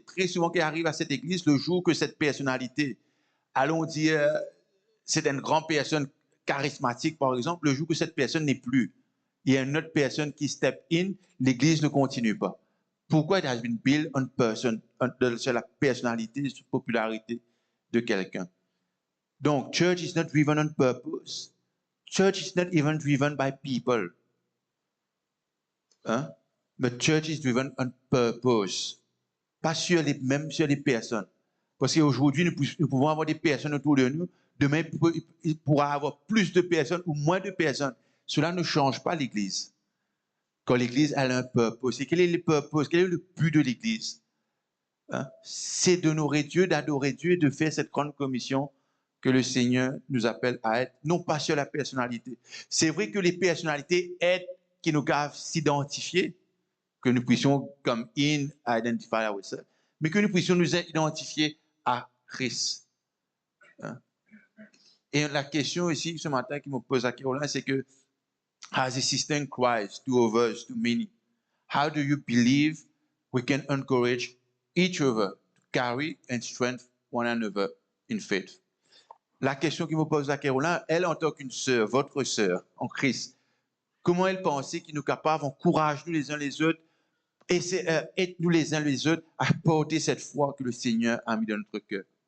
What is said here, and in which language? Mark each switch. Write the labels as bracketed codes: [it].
[fr] Très souvent, qui arrive à cette église, le jour que cette personnalité, allons dire, c'est une grande personne charismatique, par exemple, le jour que cette personne n'est plus, il y a une autre personne qui step in, l'église ne continue pas. Pourquoi [en] it has been built on person, [fr] sur la personnalité, sur la popularité de quelqu'un. [en] Donc, church is not driven on purpose. Church is not even driven by people. Hein? But church is driven on purpose. [fr] Pas même sur les personnes. Parce qu'aujourd'hui, nous pouvons avoir des personnes autour de nous. Demain, il pourra y avoir plus de personnes ou moins de personnes. Cela ne change pas l'Église. Quand l'Église a un purpose. Et quel est le purpose? Quel est le but de l'Église? Hein? C'est d'honorer Dieu, d'adorer Dieu et de faire cette grande commission que le Seigneur nous appelle à être, non pas sur la personnalité. C'est vrai que les personnalités aident qui nous doivent s'identifier, que nous puissions, comme [en] identify ourselves, [fr] mais que nous puissions nous identifier à Christ. Hein? Et la question ici, ce matin, qui me pose à Caroline, c'est que, [en] as a sister in Christ, to others, to many, how do you believe we can encourage each other to carry and strengthen one another in faith? [fr] La question qui me pose à Caroline, elle en tant qu'une sœur, votre sœur en Christ, comment elle pensait qu'il nous capable, encourage nous les uns les autres, et aide-nous les uns les autres à porter cette foi que le Seigneur a mis dans notre cœur.